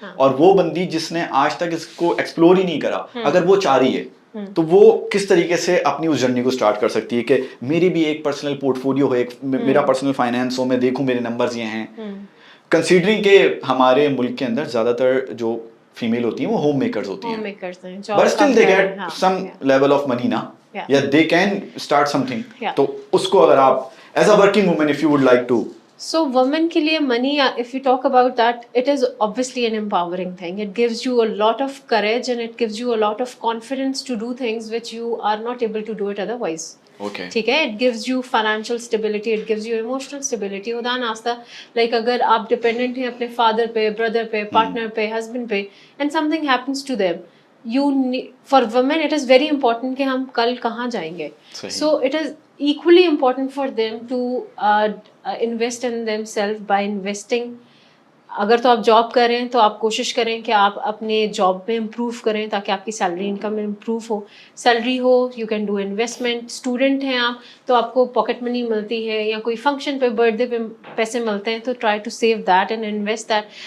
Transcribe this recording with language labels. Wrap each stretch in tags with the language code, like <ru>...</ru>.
<ur>اور وہ بندی جس نے آج تک اس کو ایکسپلور ہی نہیں کرا, اگر وہ چاہ رہی ہے تو وہ کس طریقے سے اپنی اس جرنی کو اسٹارٹ کر سکتی ہے کہ میری بھی ایک پرسنل پورٹ فولیو ہو, ایک میرا پرسنل فائنینس ہو, میں دیکھوں میرے نمبرز یہ ہیں. کنسیڈرنگ کہ ہمارے ملک کے اندر زیادہ تر جو فیمیل ہوتی ہیں وہ ہوم میکرز ہوتی ہیں,</ur> <en>But still they get some level of money نا, یا they can start something.</en> <ur>تو اس کو اگر آپ</ur> <en>As a working woman if you would like to. So women کے لیے money, if you talk about that, it is obviously an empowering thing. It gives you a lot of courage and it gives you a lot of confidence to do things which you are not able to do it otherwise. Okay.</en> <ur>ٹھیک ہے.</ur> <en>It gives you financial stability, it gives you emotional stability.</en> <ur>خدا ناستہ like اگر آپ dependent ہیں اپنے father پہ, brother پہ, partner پہ, ہسبینڈ پہ,</ur> <en>and something happens to them, for women it is very important</en> <ur>کہ ہم کل کہاں جائیں گے.</ur> <en>So it is equally important for them to invest in themselves by investing.</en> <ur>اگر تو آپ جاب کر رہے ہیں تو آپ کوشش کریں کہ آپ اپنے جاب میں امپروو کریں تاکہ آپ کی سیلری انکم میں improve ہو. Salary ہو,</ur> <en>You can do investment.</en> <ur>Student ہیں آپ تو آپ کو پاکٹ منی ملتی ہے یا کوئی فنکشن پہ, برتھ ڈے پہ پیسے ملتے ہیں, تو</ur> <en>Try to save that and invest that.</en>